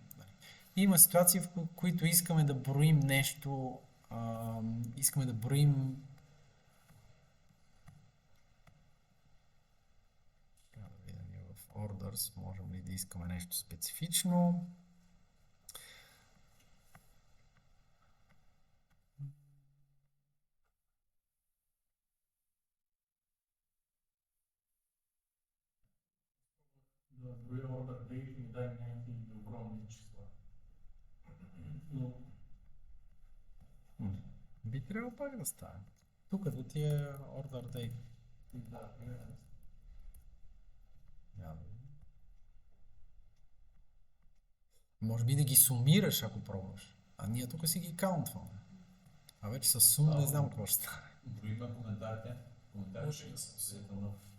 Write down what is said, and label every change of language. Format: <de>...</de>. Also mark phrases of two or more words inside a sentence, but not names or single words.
<bg>Има ситуации, в които искаме да броим нещо, искаме да броим в orders, можем ли да искаме нещо специфично. Да броя</bg> <en>order date</en> <bg>и ми дай някакви огромни числа. Но Би трябвало пак да стане. Тук да ти е</bg> <en>order date.</en> <bg>да, примерно. Може би да ги сумираш, ако пробваш. А ние тук си ги каунтваме. А вече с сум не знам какво ще стане. Броиме коментарите. Може да се усетя.</bg>